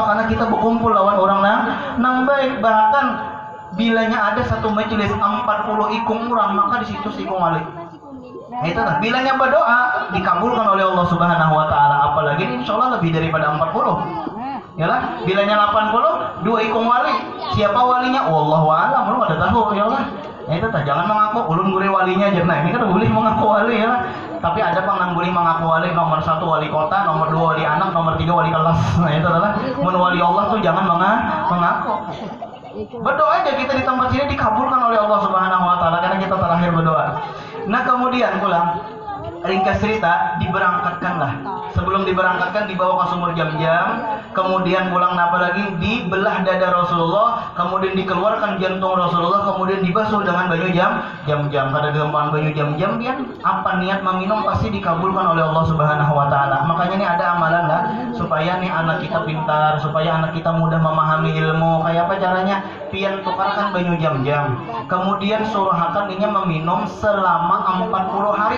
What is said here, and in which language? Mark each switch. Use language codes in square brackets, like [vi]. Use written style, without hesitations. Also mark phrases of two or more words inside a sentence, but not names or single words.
[bjn] Karena kita berkumpul lawan orang nang baik. Bahkan bilanya ada satu majelis 40 ikung orang, maka di situ sikung alik. Nah itu lah, bilanya berdoa dikabulkan oleh Allah [ar] Subhanahu Wa Taala. [bjn] Apalagi [ar] insya Allah [bjn] lebih daripada 40. Yalah, bilanya 80, 2 ikung wali. Siapa walinya? [ar] Wallahu a'lam, [bjn] belum ada tahu. Yalah, itu jangan mengaku ulun gure walinya aja. Nah ini kan boleh mengaku wali ya. Tapi ada pang nang boleh mengaku wali, nomor 1 wali kota, nomor 2 wali anak, nomor 3 wali kelas. Nah itu adalah mun wali Allah tuh jangan mengaku. Berdoa aja kita di tempat sini dikabulkan oleh Allah [ar] Subhanahu wa taala [bjn] karena kita terakhir berdoa. Nah kemudian pulang, ringkas cerita, diberangkatkanlah. Sebelum diberangkatkan dibawa ke sumur jam-jam, kemudian pulang apa lagi, dibelah dada Rasulullah, kemudian dikeluarkan jantung Rasulullah, kemudian dibasuh dengan banyu jam-jam. Pada gempaan banyu jam-jam dia apa niat meminum pasti dikabulkan oleh Allah [ar] Subhanahu wa taala. [bjn] Makanya ini ada amalan lah supaya nih anak kita pintar, supaya anak kita mudah memahami ilmu. Kayak apa caranya? Pian tukarkan banyu jam-jam. Kemudian suruhakan dia meminum selama 40 hari.